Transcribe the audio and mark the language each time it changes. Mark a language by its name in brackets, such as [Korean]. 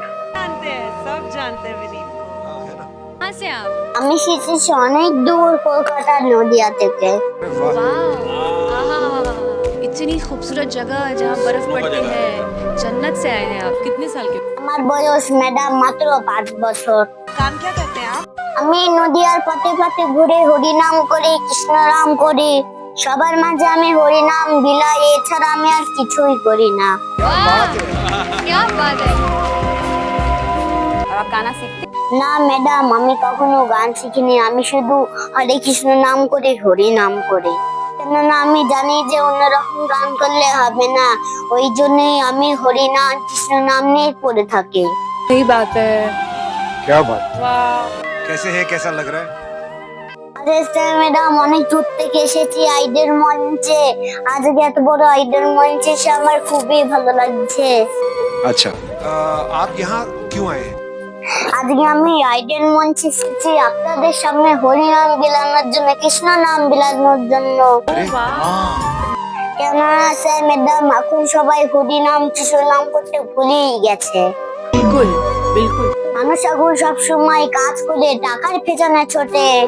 [Hindi] जानते हैं, सब जानते हैं विनीत को। कहाँ से आप? [Bangla] আমি এসেছি অনেক দূর কলকাতা নদিয়া থেকে। [Hindi] वाह, आहा, इतनी खूबसूरत जगह जहाँ बर्फ पड़ती है, जन्नत से आए हैं आप। कितने साल के? [Bangla] আমার বয়স ম্যাডাম মাত্র 5 বছর। [Hindi] काम क्या करते हैं आप? [Bangla] আমি নদিয়ার পথে পথে ঘুরে হরিনাম করি, কৃষ্ণ নাম করি। সবার মাঝে আমি হরিনাম বিলাই, এছাড়া আমি আর কিছুই করি না। [Hindi] वाह, क्या बात है। और आप गाना सीखते हैं? [Bangla] না ম্যাডাম, আমি কখনো গান শিখিনি। আমি শুধু হরে কৃষ্ণ নাম করে হরি নাম করি। কেননা আমি জানি যে অন্যরকম গান করলে হবে না, ওই জন্যই আমি হরি নাম কৃষ্ণ নাম নিয়ে পড়ে থাকি। [Hindi] सही बात है। क्या बात, वाह, कैसे है, कैसा लग रहा है? [Bangla] আরে স্যার ম্যাডাম, অনেক দূর থেকে এসেছি আইডেল মঞ্চে। আজকে এত বড় আইডেল মঞ্চে এসে আমার খুবই ভালো লাগছে। [Hindi] अच्छा, आप यहाँ क्यों आए हैं? [Bangla] আজকে আমি আইডেল মঞ্চে এসেছি আপনাদের সামনে হরিনাম বিলানোর জন্য, কৃষ্ণ নাম বিলানোর জন্য। [Hindi] अरे हाँ, [Bangla] কেননা স্যার ম্যাডাম এখন সবাই হরিনাম কৃষ্ণ নাম করতে ভুলেই গেছে। [Hindi] बिल्कुल बिल्कुल। [Bangla] মানুষ এখন সব সময় কাজ করে টাকার পেছনে ছোটে।